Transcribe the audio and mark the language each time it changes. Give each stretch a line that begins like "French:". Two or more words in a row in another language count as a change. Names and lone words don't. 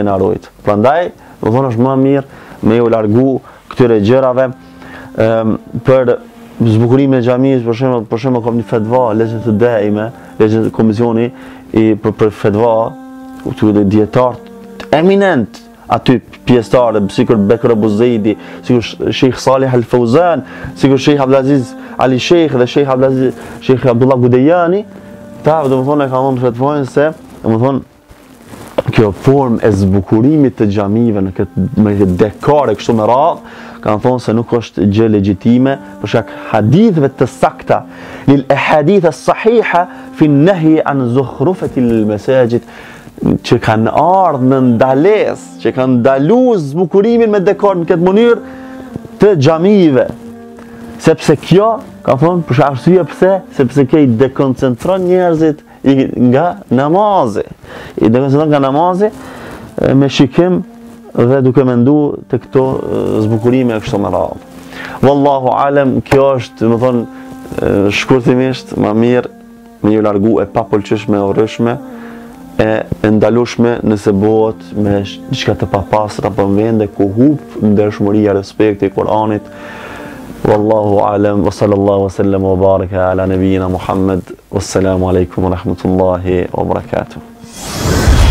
Albanian: Prandaj, do thonë është më mirë me u largu këtyre gjërave. Për zbukurimin e xhamisë, për shembull kam një fetva, legjë të daime, legjë komisioni për fetva, këtu dietar eminent aty pjesëtarë, sikur Bekr Abu Zeidi, sikur Sheikh Salih Al Fawzan, sikur Sheikh Abdulaziz Ali Sheikh dhe Sheikh Abdullah Gudejani, ta domethënë ka dhënë fetvojnë se domethënë kjo formë e zbukurimit të xhamive në këtë dekore kështu me radhë, kanë thonë se nuk është gjë legjitime për shkak hadithëve të sakta,
Arabic: للأحاديث الصحيحة في النهي عن زخرفة المساجد,
Albanian: që kanë ardhur në ndales, që kanë ndaluar zbukurimin me dekor në këtë mënyrë të xhamive. Sepse kjo, ka thonë, për arsye pse? Sepse kjo i dekoncentron njerëzit nga namazi. I dekoncentron nga namazi me shikim dhe duke mendu të këto zbukurime e kështu me radhë.
Arabic: والله أعلم,
Albanian: kjo është, më thonë, shkurtimisht, më mirë me ju largu e papëlqyeshme e urryeshme, e ndalueshme nëse bëhet me diçka të papastër apo në vende ku hub ndershmëria, respekti i Kuranit.
Arabic: والله أعلم وصلى الله وسلم وبارك على نبينا محمد. والسلام عليكم ورحمة الله وبركاته.